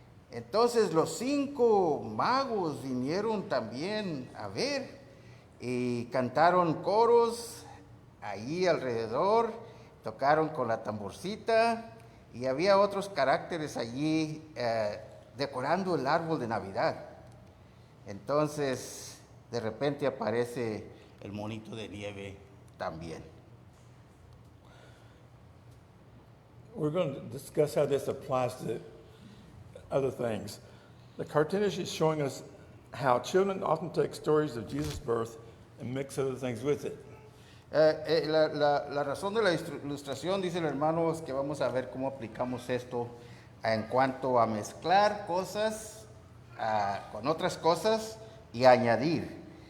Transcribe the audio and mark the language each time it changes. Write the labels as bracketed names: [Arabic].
[Spanish] Entonces los 5 magos vinieron también a ver y cantaron coros allí alrededor, tocaron con la tamborcita y había otros caracteres allí decorando el árbol de Navidad. Entonces de repente aparece el monito de nieve también. [English] We're going to discuss how this applies to other things. The cartoonist is showing us how children often take stories of Jesus' birth and mix other things with it. [Spanish] La razón de la ilustración, dice el hermano, es que vamos a ver cómo aplicamos esto en cuanto a mezclar cosas con otras cosas y añadir.